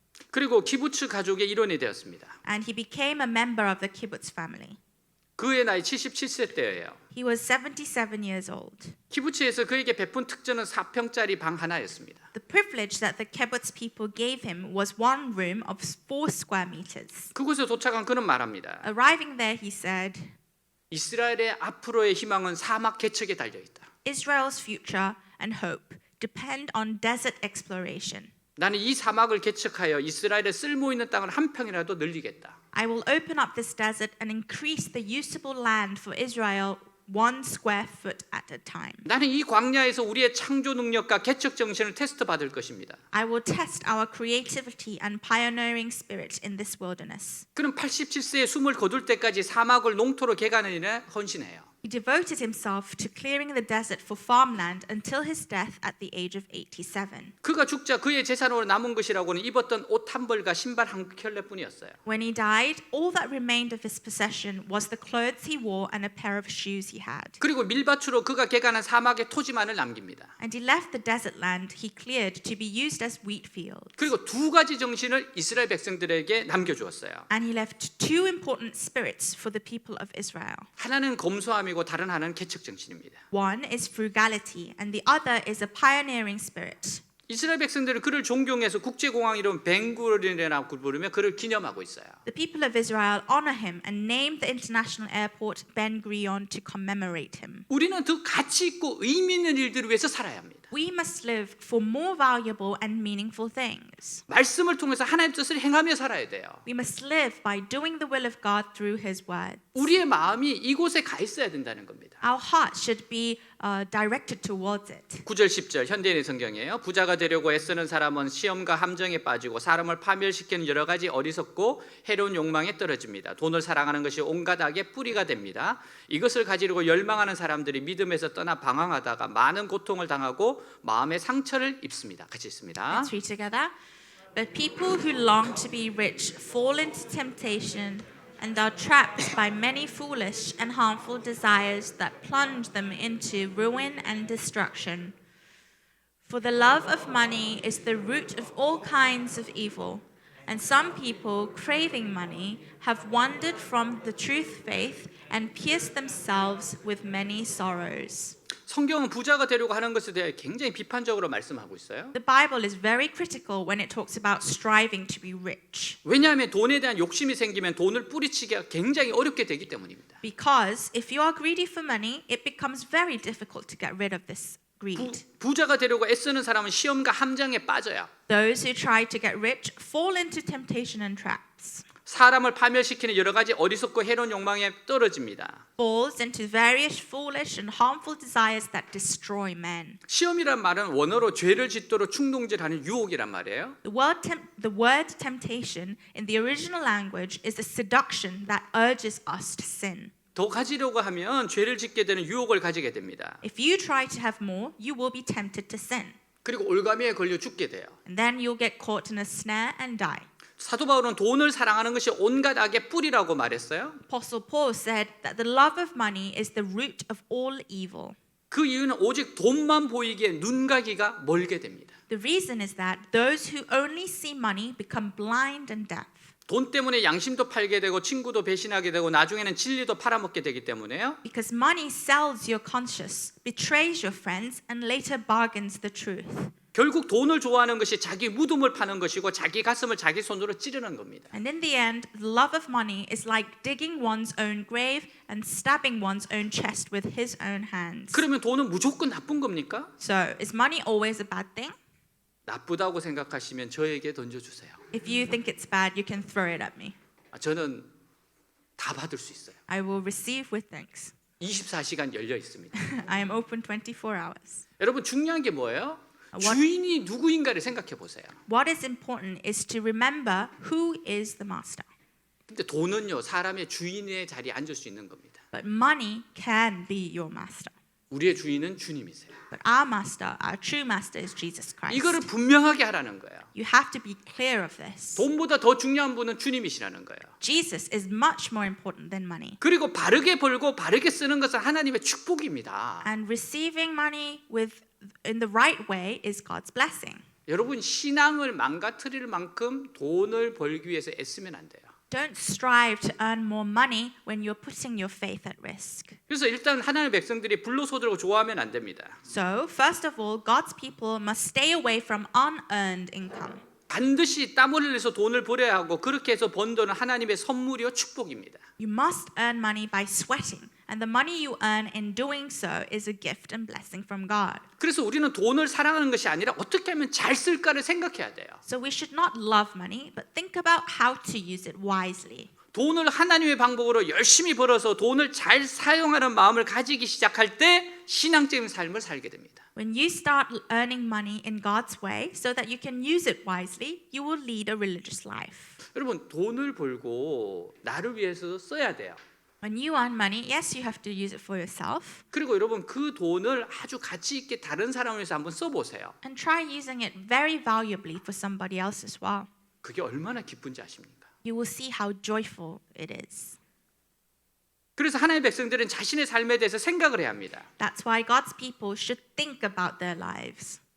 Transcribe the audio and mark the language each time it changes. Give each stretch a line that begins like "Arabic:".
Korean: 그리고 키부츠 가족의 일원이 되었습니다.
English: and he became a member of the kibbutz family.
Korean: 그의 나이 77세 때예요.
English: He was 77 years old.
Korean: 키부츠에서 그에게 베푼 특전은 4평짜리 방 하나였습니다.
English: The privilege that the kibbutz people gave him was one room of 4 square meters.
Korean: 그곳에 도착한 그는 말합니다.
English: Arriving there, he said,
Korean: 이스라엘의 앞으로의 희망은 사막 개척에 달려 있다.
English: Israel's future and hope depend on desert exploration.
Korean: 나는 이 사막을 개척하여 이스라엘의 쓸모 있는 땅을 한 평이라도 늘리겠다.
English: I will open up this desert and increase the usable land for Israel 1 square foot at a time.
Korean: 나는 이 광야에서 우리의 창조 능력과 개척 정신을 테스트 받을 것입니다.
English: I will test our creativity and pioneering spirit in this wilderness.
Korean: 그는 87세에 숨을 거둘 때까지 사막을 농토로 개간하는 일에 헌신해요.
English: He devoted himself to clearing the desert for farmland until his death at the age of 87.
Korean: 그가 죽자 그의 재산으로 남은 것이라고는 입었던 옷 한 벌과 신발 한 켤레뿐이었어요.
English: When he died, all that remained of his possession was the clothes he wore and a pair of shoes he had.
Korean: 그리고 밀밭으로 그가 개간한 사막의 토지만을 남깁니다.
English: And he left the desert land he cleared to be used as wheat fields.
Korean: 그리고 두 가지 정신을 이스라엘 백성들에게 남겨주었어요.
English: And he left 2 important spirits for the people of Israel.
Korean: 하나는 검소함이고 다른 하나는 개척 정신입니다.
English: One is frugality and the other is a pioneering spirit.
Korean: 이스라엘 백성들은 그를 존경해서 국제공항 이름 벤구리온이라고 부르며 그를 기념하고 있어요.
English: The people of Israel honor him and name the international airport Ben Gurion to commemorate him.
Korean: 우리는 더 가치 있고 의미 있는 일들을 위해서 살아야 합니다.
English: We must live for more valuable and meaningful things.
Korean: 말씀을 통해서 하나님 뜻을 행하며 살아야 돼요.
English: We must live by doing the will of God through His word.
Korean: 우리의 마음이 이곳에 가 있어야 된다는 겁니다.
English: Our heart should be directed towards it.
Korean: 9절 10절 현대인의 성경이에요. 부자가 되려고 애쓰는 사람은 시험과 함정에 빠지고 사람을 파멸시키는 여러 가지 어리석고 해로운 욕망에 떨어집니다. 돈을 사랑하는 것이 온갖 악의 뿌리가 됩니다. 이것을 가지려고 열망하는 사람들이 믿음에서 떠나 방황하다가 많은 고통을 당하고 마음의 상처를 입습니다. 같이 읽습니다.
English: Let's read together. But people who long to be rich fall into temptation and are trapped by many foolish and harmful desires that plunge them into ruin and destruction. For the love of money is the root of all kinds of evil, and some people, craving money, have wandered from the truth faith and pierced themselves with many sorrows.
Korean: 성경은 부자가 되려고 하는 것에 대해 굉장히 비판적으로 말씀하고 있어요.
English: The Bible is very critical when it talks about striving to be rich.
Korean: 왜냐하면 돈에 대한 욕심이 생기면 돈을 뿌리치기가 굉장히 어렵게 되기 때문입니다.
English: Because if you are greedy for money, it becomes very difficult to get rid of this greed.
Korean: 부자가 되려고 애쓰는 사람은 시험과 함정에 빠져요.
English: Those who try to get rich fall into temptation and traps,
Korean: 사람을 파멸시키는 여러 가지 어리석고 해로운 욕망에 떨어집니다.
English: falls into various foolish and harmful desires that destroy men.
Korean: 시험이란 말은 원어로 죄를 짓도록 충동질하는 유혹이란 말이에요.
English: The word temptation in the original language is a seduction that urges us to sin.
Korean: 더 가지려고 하면 죄를 짓게 되는 유혹을 가지게 됩니다.
English: If you try to have more, you will be tempted to sin.
Korean: 그리고 올가미에 걸려 죽게 돼요.
English: And then you'll get caught in a snare and die.
Korean: 사도 바울은 돈을 사랑하는 것이 온갖 악의 뿌리라고 말했어요.
English: Apostle Paul said that the love of money is the root of all evil.
Korean: 그 이유는 오직 돈만 보이기에 눈가기가 멀게 됩니다.
English: The reason is that those who only see money become blind and deaf.
Korean: 돈 때문에 양심도 팔게 되고 친구도 배신하게 되고 나중에는 진리도 팔아먹게 되기 때문에요.
English: Because money sells your conscience, betrays your friends, and later bargains the truth.
Korean: 결국 돈을 좋아하는 것이 자기 무덤을 파는 것이고 자기 가슴을 자기 손으로 찌르는 겁니다.
English: And in the end, the love of money is like digging one's own grave and stabbing one's own chest with his own hands.
Korean: 그러면 돈은 무조건 나쁜 겁니까?
English: So, is money always a bad thing?
Korean: 나쁘다고 생각하시면 저에게 던져주세요.
English: If you think it's bad, you can throw it at me.
Korean: 저는 다 받을 수 있어요.
English: I will receive with thanks.
Korean: 24시간 열려 있습니다.
English: I am open 24 hours.
Korean: 여러분 중요한 게 뭐예요?
English: What-
Korean: 주인이 누구인가를 생각해 보세요.
English: What is important is to remember who is the master.
Korean: 근데 돈은요 사람의 주인의 자리에 앉을 수 있는 겁니다.
English: But money can be your master.
Korean: 우리의 주인은 주님이세요.
English: But our master, our true master is Jesus Christ.
Korean: 이거를 분명하게 하라는 거예요.
English: You have to be clear of this.
Korean: 돈보다 더 중요한 분은 주님이시라는 거예요.
English: Jesus is much more important than money.
Korean: 그리고 바르게 벌고 바르게 쓰는 것은 하나님의 축복입니다.
English: And receiving money in the right way is God's blessing.
Korean: 여러분 신앙을 망가뜨릴 만큼 돈을 벌기 위해서 애쓰면 안 돼요.
English: Don't strive to earn more money when you're putting your faith at risk.
Korean: 그래서 일단 하나님의 백성들이 불로소득을 좋아하면 안 됩니다.
English: So, first of all, God's people must stay away from unearned income.
Korean: 반드시 땀 흘려서 돈을 벌어야 하고 그렇게 해서 번 돈은 하나님의 선물이요 축복입니다.
English: You must earn money by sweating, and the money you earn in doing so is a gift and blessing from God.
Korean: 그래서 우리는 돈을 사랑하는 것이 아니라 어떻게 하면 잘 쓸까를 생각해야 돼요.
English: So we should not love money, but think about how to use it wisely.
Korean: 돈을 하나님의 방법으로 열심히 벌어서 돈을 잘 사용하는 마음을 가지기 시작할 때 신앙적인 삶을 살게 됩니다.
English: When you start earning money in God's way so that you can use it wisely, you will lead a religious life.
Korean: 여러분 돈을 벌고 나를 위해서 써야 돼요.
English: When you earn money, yes, you have to use it for yourself,
Korean: 그리고 여러분 그 돈을 아주 가치 있게 다른 사람을 위해서 한번 써보세요.
English: and try using it very valuably for somebody else as well.
Korean: 그게 얼마나 기쁜지 아십니까?
English: You will see how joyful it is.
Korean: 그래서 하나님의 백성들은 자신의 삶에 대해서 생각을 해야 합니다.
English: That's why God's people should think about their lives.